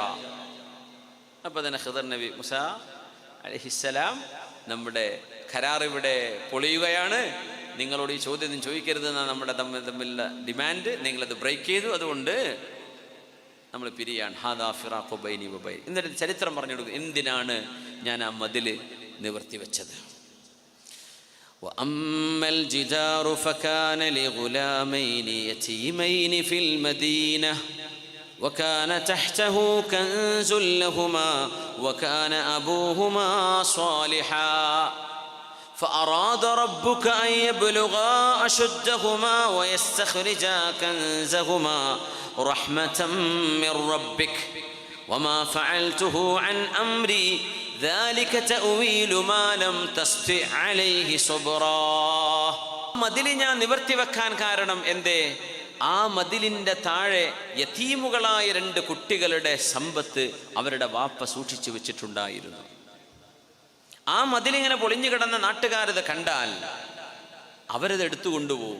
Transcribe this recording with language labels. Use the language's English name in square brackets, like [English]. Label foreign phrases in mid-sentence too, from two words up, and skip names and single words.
[Malayalam] അപ്പോൾ തന്നെ ഖിദ്ർ നബി മൂസാ അലൈഹിസ്സലാം, നമ്മുടെ കരാർ ഇവിടെ പൊളിയുകയാണ്, നിങ്ങളോട് ഈ ചോദ്യം ചോദിക്കരുതെന്നാണ് നമ്മുടെ തമ്മിലുള്ള ഡിമാൻഡ്. നിങ്ങളത് ബ്രേക്ക് ചെയ്തു, അതുകൊണ്ട് നമ്മൾ പിരിയാണ്. [Arabic] هذا فراق بيني وبين. [Malayalam] എന്നിട്ട് ചരിത്രം പറഞ്ഞു കൊടുക്കും എന്തിനാണ് ഞാൻ ആ മതിൽ നിവർത്തി വെച്ചത്. [Arabic] وأما الجدار فكان لغلامين يتيمين في المدينة وكان تحته كنز لهما وكان أبوهما صالحا فأراد ربك أن يبلغا أشدهما ويستخرجا كنزهما رحمة من ربك وما فعلته عن أمري ذلك تأويل ما لم تستطع عليه صبرا. [Malayalam] മതിൽ ഞാൻ നിവർത്തി വെക്കാൻ കാരണം എന്തേ? ആ മതിലിൻ്റെ താഴെ യതീമുകളായ 2 കുട്ടികളുടെ സമ്പത്ത് അവരുടെ വാപ്പ സൂക്ഷിച്ചു വെച്ചിട്ടുണ്ടായിരുന്നു. ആ മതിലിങ്ങനെ പൊളിഞ്ഞു കിടന്ന നാട്ടുകാരത് കണ്ടാൽ അവരത് എടുത്തു കൊണ്ടുപോകും.